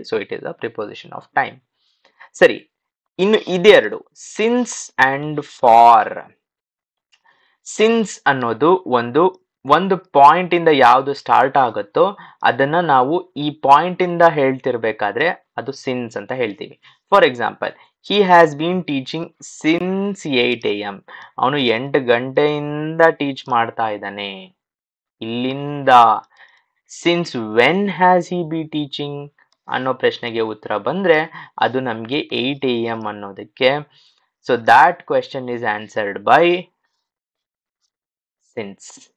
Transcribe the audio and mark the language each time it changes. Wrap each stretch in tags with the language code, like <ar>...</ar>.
<en>So it is a preposition of time.</en> <kn>ಸರಿ, ಇನ್ನು ಇದೆರಡು,</kn> <en>Since and for.</en> <kn>ಸಿನ್ಸ್ ಅನ್ನೋದು ಒಂದು ಪಾಯಿಂಟ್ ಇಂದ ಯಾವುದು ಸ್ಟಾರ್ಟ್ ಆಗುತ್ತೋ ಅದನ್ನ ನಾವು ಈ ಪಾಯಿಂಟ್ ಇಂದ ಹೇಳ್ತಿರ್ಬೇಕಾದ್ರೆ ಅದು ಸಿನ್ಸ್ ಅಂತ ಹೇಳ್ತೀವಿ.</kn> <en>For example, he has been teaching since 8 AM.</en> <kn>ಅವನು 8 ಗಂಟೆಯಿಂದ ಟೀಚ್ ಮಾಡ್ತಾ ಇದ್ದಾನೆ. ಇಲ್ಲಿಂದ</kn> <en>since when has he be teaching</en> <kn>ಅನ್ನೋ ಪ್ರಶ್ನೆಗೆ ಉತ್ತರ ಬಂದ್ರೆ ಅದು ನಮ್ಗೆ 8 AM ಅನ್ನೋದಕ್ಕೆ.</kn> <en>So that question is answered by since.</en>